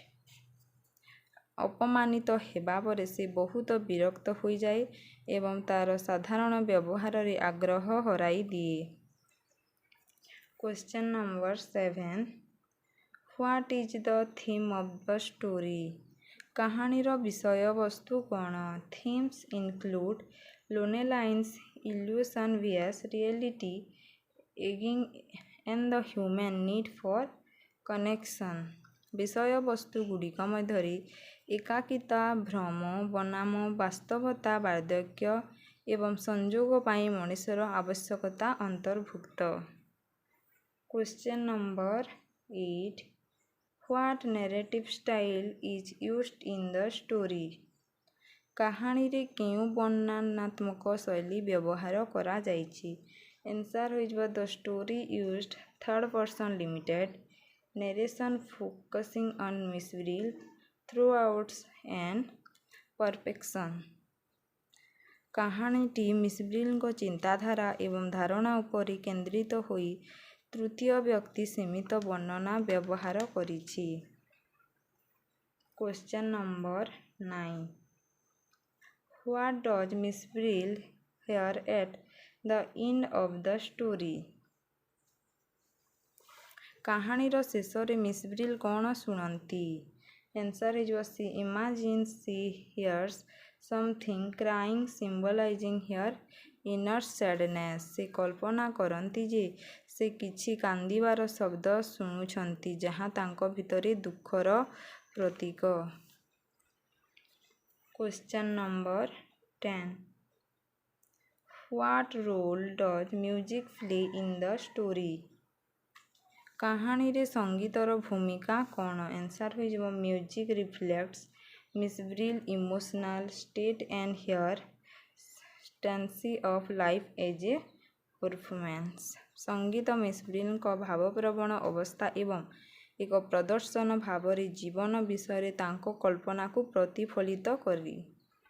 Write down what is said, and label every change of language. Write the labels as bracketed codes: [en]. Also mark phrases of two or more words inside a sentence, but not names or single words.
[or] ଅପମାନିତ ହେବା ପରେ ସେ ବହୁତ ବିରକ୍ତ ହୋଇଯାଏ ଏବଂ ତା'ର ସାଧାରଣ ବ୍ୟବହାରରେ ଆଗ୍ରହ ହରାଇଦିଏ. [en] Question number 7. What is the theme of the story? [or] କାହାଣୀର ବିଷୟବସ୍ତୁ କ'ଣ? [en] Themes include loneliness, illusion, bias, reality, aging and the human need for connection. [or] ବିଷୟବସ୍ତୁଗୁଡ଼ିକ ମଧ୍ୟରେ ଏକାକିତା, ଭ୍ରମ, ବନାମ, ବାସ୍ତବତା, ବାର୍ଦ୍ଧକ୍ୟ ଏବଂ ସଂଯୋଗ ପାଇଁ ମଣିଷର ଆବଶ୍ୟକତା ଅନ୍ତର୍ଭୁକ୍ତ. [en] Question number 8. What narrative style is used in the story? [or] କାହାଣୀରେ କେଉଁ ବର୍ଣ୍ଣନାତ୍ମକ ଶୈଳୀ ବ୍ୟବହାର କରାଯାଇଛି? [en] Answer ହୋଇଯିବ the story used third person limited narration focusing on Miss Brill throughout and perfection. [or] କାହାଣୀଟି ମିସ୍ ବ୍ରିଲ୍ଙ୍କ ଚିନ୍ତାଧାରା ଏବଂ ଧାରଣା ଉପରେ କେନ୍ଦ୍ରିତ ହୋଇ ତୃତୀୟ ବ୍ୟକ୍ତି ସୀମିତ ବର୍ଣ୍ଣନା ବ୍ୟବହାର କରିଛି. [en] Question number 9. What does Miss Brill hear at the end of the story? [or] କାହାଣୀର ଶେଷରେ ମିସ୍ ବ୍ରିଲ୍ କ'ଣ ଶୁଣନ୍ତି? [en] Answer is she imagines she hears something crying symbolizing her inner sadness. [or] ସେ କଳ୍ପନା କରନ୍ତି ଯେ ସେ କିଛି କାନ୍ଦିବାର ଶବ୍ଦ ଶୁଣୁଛନ୍ତି ଯାହା ତାଙ୍କ ଭିତରେ ଦୁଃଖର ପ୍ରତୀକ। [en] Question number 10. What role does music play in the story? [or] କାହାଣୀରେ ସଙ୍ଗୀତର ଭୂମିକା କ'ଣ? [en] Answer ହୋଇଯିବ music reflects Miss Brill emotional state and her stance of life as a performance. [or] ସଙ୍ଗୀତ ମିସ୍ ବ୍ରିଲ୍ଙ୍କ ଭାବପ୍ରବଣ ଅବସ୍ଥା ଏବଂ ଏକ ପ୍ରଦର୍ଶନ ଭାବରେ ଜୀବନ ବିଷୟରେ ତାଙ୍କ କଳ୍ପନାକୁ ପ୍ରତିଫଳିତ କରି